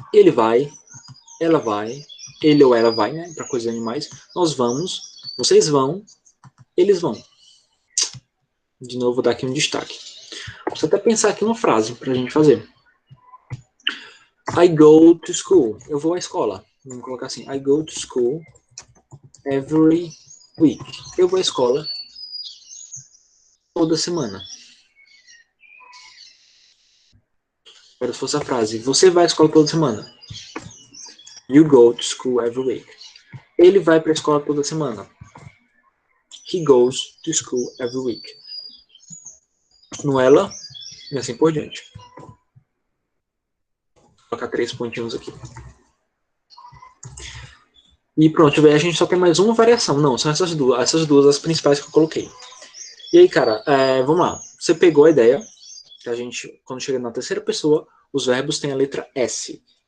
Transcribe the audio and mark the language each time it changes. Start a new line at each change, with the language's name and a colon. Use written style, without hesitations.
Portuguese: Ele vai, ela vai, ele ou ela vai, né? Para coisas animais. Nós vamos, vocês vão, eles vão. De novo, vou dar aqui um destaque. Vou até pensar aqui uma frase para a gente fazer.
English: I go to school.
Portuguese: Eu vou à escola. Vamos colocar assim.
English: I go to school every week.
Portuguese: Eu vou à escola toda semana. Agora se fosse a frase. Você vai à escola toda semana.
English: You go to school every week.
Portuguese: Ele vai para a escola toda semana.
English: He goes to school every week.
Portuguese: No ela, e assim por diante. Vou colocar 3 pontinhos aqui. E pronto, a gente só tem mais uma variação. Não, são essas duas as principais que eu coloquei. E aí, cara, vamos lá. Você pegou a ideia que a gente, quando chega na terceira pessoa, os verbos têm a letra S.